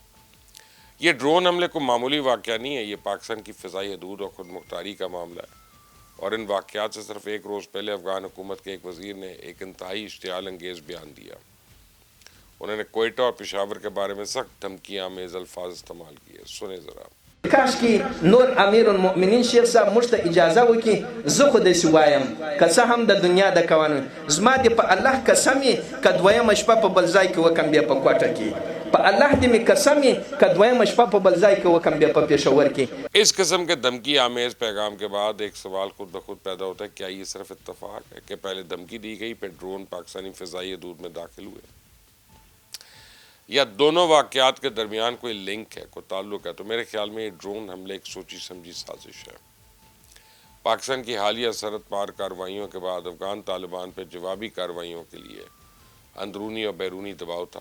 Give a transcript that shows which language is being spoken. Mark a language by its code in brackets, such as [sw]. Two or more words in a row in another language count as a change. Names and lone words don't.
[ur] یہ ڈرون حملے کو معمولی واقعہ نہیں ہے، یہ پاکستان کی فضائی حدود اور خود مختاری کا معاملہ ہے. اور ان واقعات سے صرف ایک روز پہلے افغان حکومت کے ایک وزیر نے ایک انتہائی اشتعال انگیز بیان دیا. انہوں نے کوئٹہ اور پشاور کے بارے میں سخت دھمکی آمیز الفاظ استعمال کیے. سنے ذرا. [ps] کاش کې نور امیر المؤمنین شیخ صاحب موږ ته اجازه وکړي، زه خو داسې وایم که څه هم د دنیا د قوانین زما دې په الله قسم یې که دویمه شپه په بل ځای کې وکم بیا په کوټه کې، په الله دې مې قسم یې که دویمه شپه په بل ځای کې وکم بیا په پېښور کې۔ [ur] اس قسم کے دھمکی آمیز پیغام کے بعد ایک سوال خود بخود پیدا ہوتا ہے، کیا یہ صرف اتفاق ہے کہ پہلے دھمکی دی گئی پھر ڈرون پاکستانی فضائی حدود میں داخل ہوئے، یا دونوں واقعات کے درمیان کوئی لنک ہے، کوئی تعلق ہے؟ تو میرے خیال میں یہ ڈرون حملے ایک سوچی سمجھی سازش ہے۔ پاکستان کی حالیہ سرحد پار کارروائیوں کے بعد افغان طالبان پہ جوابی کارروائیوں کے لیے اندرونی اور بیرونی دباؤ تھا۔